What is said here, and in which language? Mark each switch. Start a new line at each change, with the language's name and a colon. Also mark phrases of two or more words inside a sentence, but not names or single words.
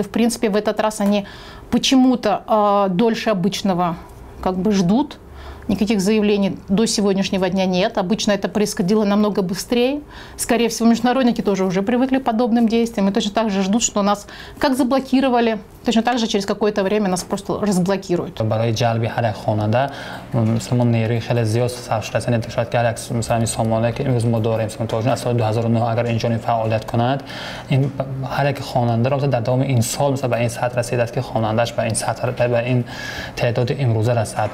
Russian: В принципе, в этот раз они почему-то дольше обычного как бы ждут. Никаких заявлений до сегодняшнего дня нет. Обычно это происходило намного быстрее. Скорее всего, международники тоже уже привыкли к подобным действиям и точно так же ждут, что нас как заблокировали, точно так же через какое-то время нас просто разблокируют.
Tajik: برای جلب هر خواننده مثلا نیروی خیلی زیاد صرف رسانی شاید که عکس مثلا این سامانه که امروز ما داریم مثلا تا از سال 2009 اگر اینجوری فعالیت کند این هر یک خواننده را در دوام این سال مثلا به این سطح رسیده است که خواننده‌اش به این سطح به این تعداد امروزه رسد.